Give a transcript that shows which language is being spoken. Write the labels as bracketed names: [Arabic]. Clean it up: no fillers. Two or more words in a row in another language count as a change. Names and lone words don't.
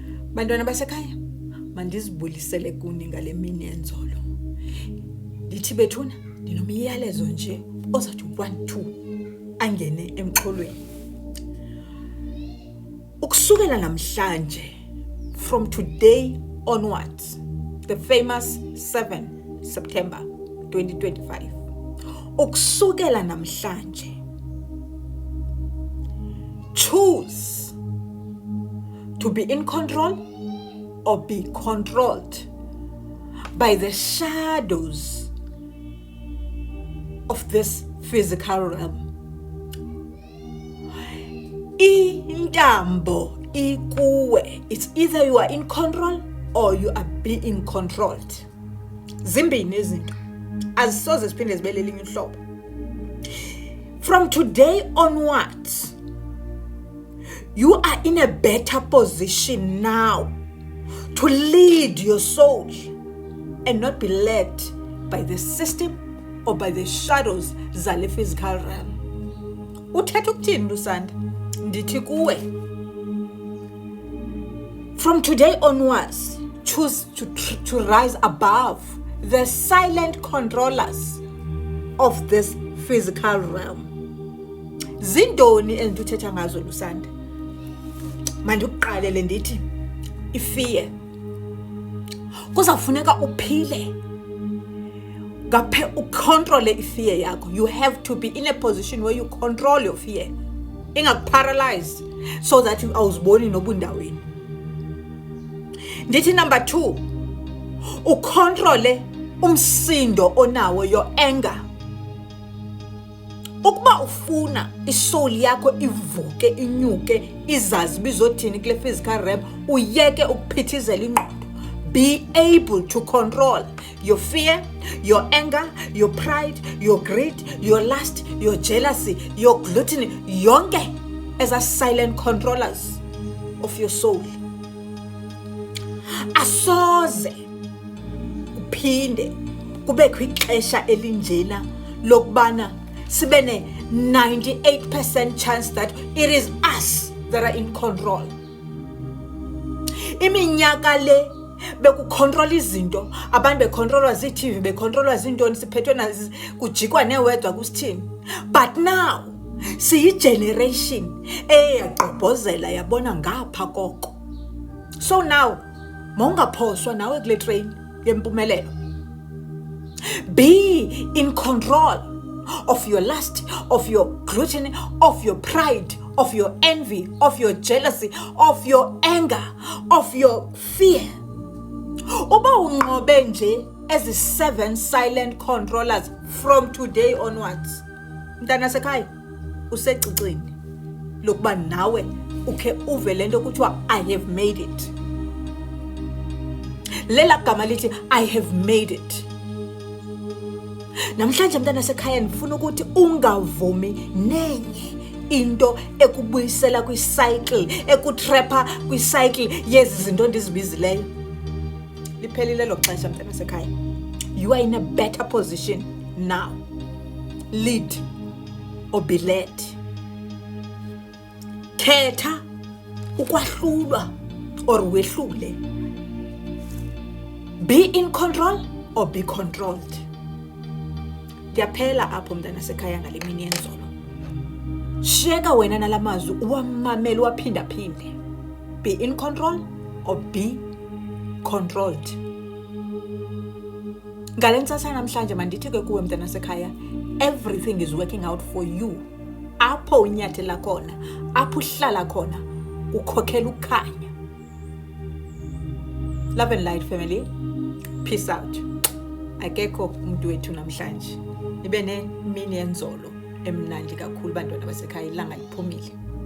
[Xhosa] Bantwana basekhaya, mandizibulisele kuni ngale mini yenzolo. Ndithi bethuna, ndinomyalezo nje ozathi 1-2 angene emxholweni. Ukusukela namhlanje, [English] from today onwards, the famous 7 September 2025. [Xhosa] Ukusukela namhlanje, [English] choose to be in control or be controlled by the shadows of this physical realm. [Xhosa] Intambo ikuwe. [English] It's either you are in control or you are being controlled. [Xhosa] Zimbini izinto azisoze siphinde zibele elinye uhlobo. [English] From today onwards, you are in a better position now to lead your soul and not be led by the system or by the shadows zale physical realm. [Xhosa] Uthetha ukuthini Lusanda? Ndithi kuwe, [English] from today onwards, choose to rise above the silent controllers of this physical realm. [Xhosa] Zindoni enduthetha ngazo Lusanda? Mandikuqalele ndithi ifear. Kuzafuneka uphile ngaphe ucontrol ifear yakho. [English] You have to be in a position where you control your fear. [Xhosa] Ingakuparalyze so that awuziboni nobundaweni. Ndithi number 2, ucontrol umsindo onawo, [English] your anger. [Xhosa] Ukuba ufuna isoul yakho ivuke inyuke izazi bizothini kule [English] physical realm, [Xhosa] uyeke ukuphithizela ingqondo. [English] Be able to control your fear, your anger, your pride, your greed, your lust, your jealousy, your gluttony, yonke as a silent controllers of your soul. [Xhosa] Asoze uphinde kubekho ixesha elinjena lokubana sibe ne [English] 98% chance that it is us that are in control. [Xhosa] Iminyaka le bekucontrol izinto, abantu becontrolwa zi-TV, becontrolwa zintoni, siphethwe nazi kujikwa newedwa kusithini. But now siyi-generation eyaqobhozela yabona ngapha koko. So now mawungaphoswa nawe kule train yempumelelo. [English] Be in control of your lust, of your gluttony, of your pride, of your envy, of your jealousy, of your anger, of your fear. [Xhosa] Uba unqobe nje [English] as the 7 silent controllers from today onwards, [Xhosa] mntana sekhaya usecicini lokuba nawe ukhe uve lento kuthiwa [English] I have made it. [Xhosa] Lela gama lithi [English] I have made it. [Xhosa] Namhlanje mntana sekhaya ndifuna ukuthi ungavumi nenye into ekubuyisela kwi-cycle, ekutrapha kwi-cycle yezi zinto ndizibizileyo. Liphelile lo xesha mntana sekhaya. [English] You are in a better position now. Lead or be led. [Xhosa] Khetha ukwahlulwa or wehlule. [English] Be in control or be controlled. [Xhosa] Ndiyaphela apho mntana sekhaya ngale mini yenzolo. Sheka wena nalamazwi uwamamele waphinda phinde. [English] Be in control or be controlled. [Xhosa] Ngale ntsasa namhlanje mandithi ke kuwe mntana sekhaya, [English] everything is working out for you. [Xhosa] Apho unyathela khona, apho uhlala khona, ukhokhela ukukhanya. [English] Love and light family. Peace out. [Xhosa] Akekho umuntu wethu namhlanje. Ibe ne mini yenzolo emnandi kakhulu bantwana basekhaya, ilanga liphumile.